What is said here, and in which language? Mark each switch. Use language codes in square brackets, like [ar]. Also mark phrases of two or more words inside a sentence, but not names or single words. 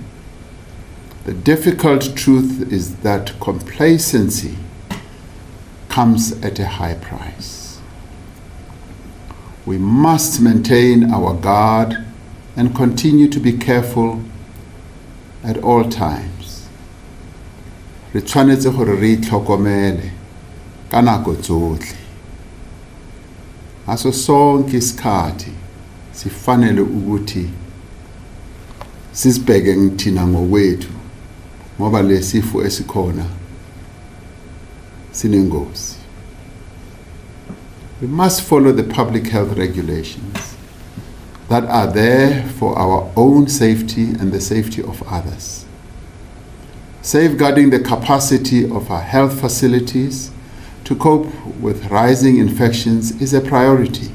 [en] The difficult truth is that complacency comes at a high price. We must maintain our guard and continue to be careful at all times. [tn] Re tshwanetse gore re itlhokomele ka nako tsotlhe. [zu] Ngaso sonke isikhathi sifanele ukuthi sisibheke ngithina ngokwethu ngoba lesifo esikhona sinengozi. [en] We must follow the public health regulations that are there for our own safety and the safety of others. Safeguarding the capacity of our health facilities to cope with rising infections is a priority.